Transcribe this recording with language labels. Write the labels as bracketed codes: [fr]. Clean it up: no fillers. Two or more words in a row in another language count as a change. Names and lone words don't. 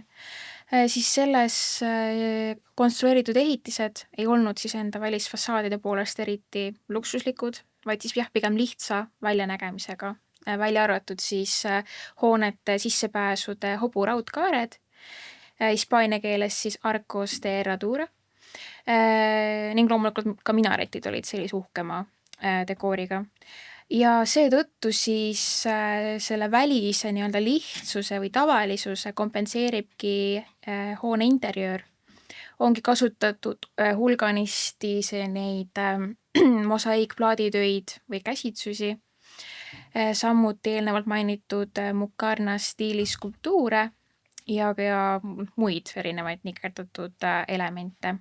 [et] Siis selles konstrueeritud ehitised ei olnud siis enda välisfassaadide poolest eriti luksuslikud, vaid siis pigem lihtsa väljanägemisega, välja arvatud siis hoonete sissepääsude hoburaudkaared, hispaania keeles siis [es] arcos de herradura, [et] ning loomulikult ka minaretid olid sellise uhkema dekooriga. Ja seetõttu siis selle välise nii-öelda lihtsuse või tavalisuse kompenseeribki hoone interjöör. Ongi kasutatud hulganisti neid mosaiikplaaditöid või käsitsusi, samuti eelnevalt mainitud mukarna stiili skulptuure ja muid erinevaid nikerdatud elemente.